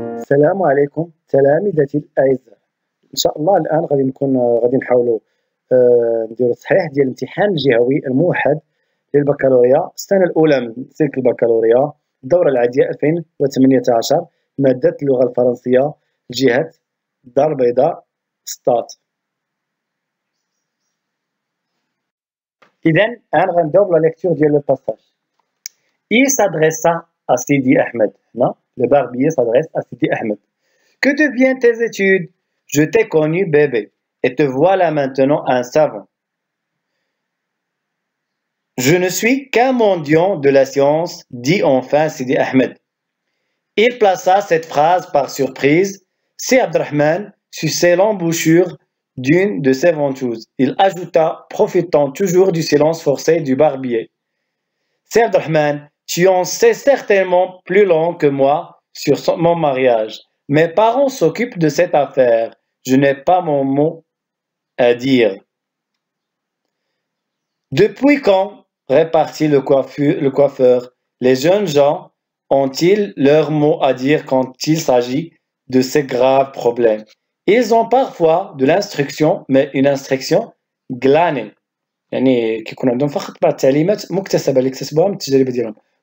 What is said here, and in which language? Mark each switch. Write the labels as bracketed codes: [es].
[ar] السلام عليكم تلاميذتي الأعزاء. إن شاء الله الآن غادي نحاولوا نديروا التصحيح ديال الامتحان الجهوي الموحد للبكالوريا السنة الأولى من سلك البكالوريا الدورة العادية 2018 مادة اللغة الفرنسية جهة الدار البيضاء ستات. إذن الآن غنبداو بلا ليكتور ديال لو باساج. [fr] Il s'adressa à Sidi Ahmed. Non, le barbier s'adresse à Sidi Ahmed. Que deviennent tes études? Je t'ai connu bébé et te voilà maintenant un savant. Je ne suis qu'un mendiant de la science, dit enfin Sidi Ahmed. Il plaça cette phrase par surprise. Si Abdrahman suçait l'embouchure d'une de ses ventouses. Il ajouta, profitant toujours du silence forcé du barbier. Si Abdrahman, tu en sais certainement plus long que moi sur mon mariage. Mes parents s'occupent de cette affaire. Je n'ai pas mon mot à dire. Depuis quand, répartit le coiffeur, les jeunes gens ont-ils leur mot à dire quand il s'agit de ces graves problèmes? Ils ont parfois de l'instruction, mais une instruction glanée. [ar] يعني كيكون عندهم فقط بعض التعليمات مكتسبة اللي اكتسبوها من التجربة ديالهم.